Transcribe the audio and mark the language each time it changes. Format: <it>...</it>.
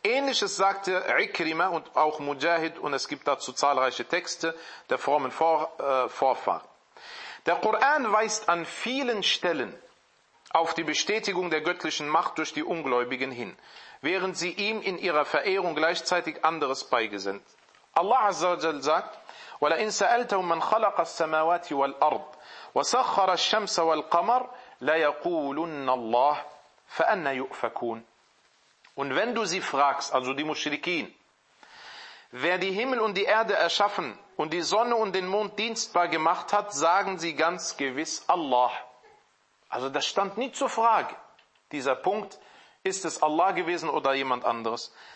<de>Ähnliches sagte Ikrima und auch Mujahid und es gibt dazu zahlreiche Texte der frommen Vorfahren. Der Koran weist an vielen Stellen auf die Bestätigung der göttlichen Macht durch die Ungläubigen hin, während sie ihm in ihrer Verehrung gleichzeitig anderes beigesinnt. Allah Azza wa Jalla sagt:</de> <ar>وَلَئِن سَأَلْتَهُمْ مَنْ خَلَقَ السَّمَاوَاتِ وَالْأَرْضِ وَسَخَّرَ الشَّمْسَ وَالْقَمَرِ لَيَقُولُنَّ اللَّهِ فَأَنَّ يُؤْفَكُونَ.</ar> <de>Und wenn du sie fragst, also die Mushrikin, wer die Himmel und die Erde erschaffen und die Sonne und den Mond dienstbar gemacht hat, sagen sie ganz gewiss Allah. Also das stand nie zur Frage, dieser Punkt, ist es Allah gewesen oder jemand anderes.</de>